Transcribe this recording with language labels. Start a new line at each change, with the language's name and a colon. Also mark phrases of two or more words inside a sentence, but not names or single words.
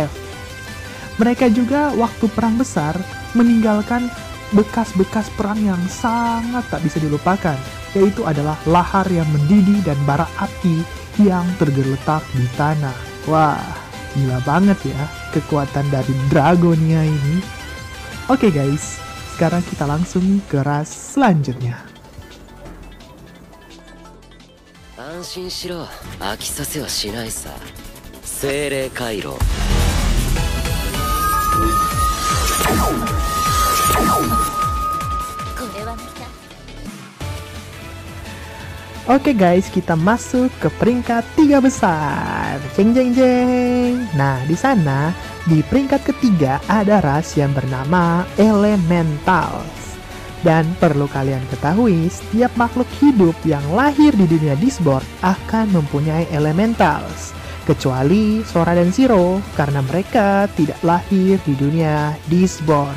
Indonesian: Mereka juga waktu perang besar meninggalkan bekas-bekas perang yang sangat tak bisa dilupakan, yaitu adalah lahar yang mendidih dan bara api yang tergeletak di tanah. Wah, gila banget ya kekuatan dari Dragonia ini. Oke guys, sekarang kita langsung ke ras selanjutnya.
Japanese: 安心しろ、飽きさせはしないさ。精霊回路。これはまた
Indonesian: Oke guys, kita masuk ke peringkat 3 besar. Jeng jeng jeng. Nah, di sana di peringkat ketiga ada ras yang bernama Elementals. Dan perlu kalian ketahui, setiap makhluk hidup yang lahir di dunia Disboard akan mempunyai Elementals, kecuali Sora dan Zero karena mereka tidak lahir di dunia Disboard.